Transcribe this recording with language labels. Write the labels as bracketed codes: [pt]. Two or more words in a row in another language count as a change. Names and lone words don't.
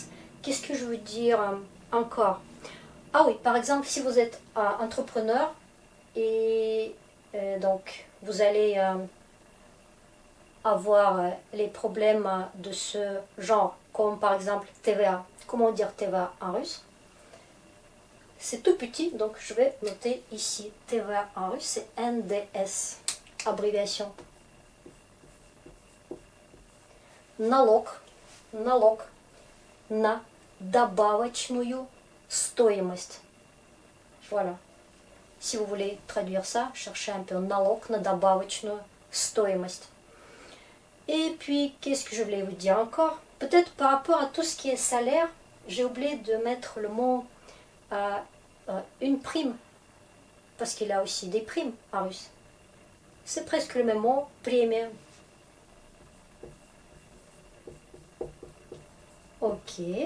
[fr] Qu'est-ce que je veux dire encore? Ah oui, par exemple, si vous êtes entrepreneur et donc vous allez avoir les problèmes de ce genre, comme par exemple TVA. Comment dire TVA en russe? C'est tout petit, donc je vais noter ici. TVA en russe, c'est NDS, abréviation. [ru] Налог, налог на добавочную стоимость. [fr] Voilà. Si vous voulez traduire ça, cherchez un peu [ru] налог на добавочную стоимость. [fr] Et puis, qu'est-ce que je voulais vous dire encore? Peut-être par rapport à tout ce qui est salaire, j'ai oublié de mettre le mot une prime. Parce qu'il y a aussi des primes en russe. C'est presque le même mot, премия. Ok.